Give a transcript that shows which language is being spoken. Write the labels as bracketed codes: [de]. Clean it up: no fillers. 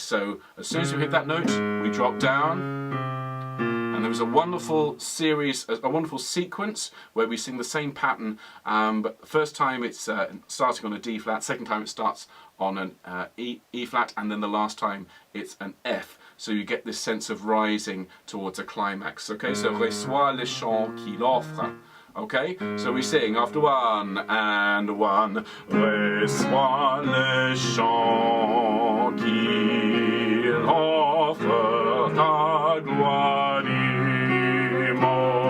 [en] So as soon as we hit that note, we drop down, and there was a wonderful series, a wonderful sequence where we sing the same pattern, but the first time it's starting on a D flat, second time it starts on an E flat, and then the last time it's an F. So you get this sense of rising towards a climax. Okay, so [fr] reçois le chant qu'il offre. [en] Okay, so we sing after one and one. [fr] Reçois le chant qu'il offre, ta gloire immortelle.